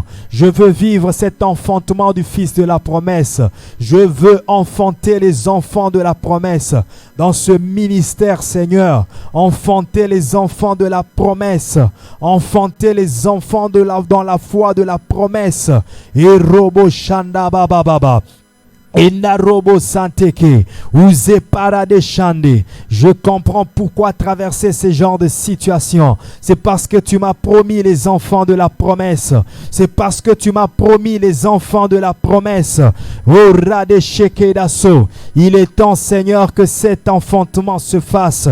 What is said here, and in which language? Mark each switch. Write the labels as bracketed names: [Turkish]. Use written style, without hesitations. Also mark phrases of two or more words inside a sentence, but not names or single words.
[French] Je veux vivre cet enfantement du fils de la promesse. Je veux enfanter les enfants de la promesse. Dans ce ministère, Seigneur, enfanter les enfants de la promesse, enfanter les enfants dans la foi de la promesse. Et robo shanda baba baba. Enarobo santeke, ouze parade chande. Je comprends pourquoi traverser ce genre de situation. C'est parce que tu m'as promis les enfants de la promesse. C'est parce que tu m'as promis les enfants de la promesse. Oh rade sheke dasso. Il est temps, Seigneur, que cet enfantement se fasse.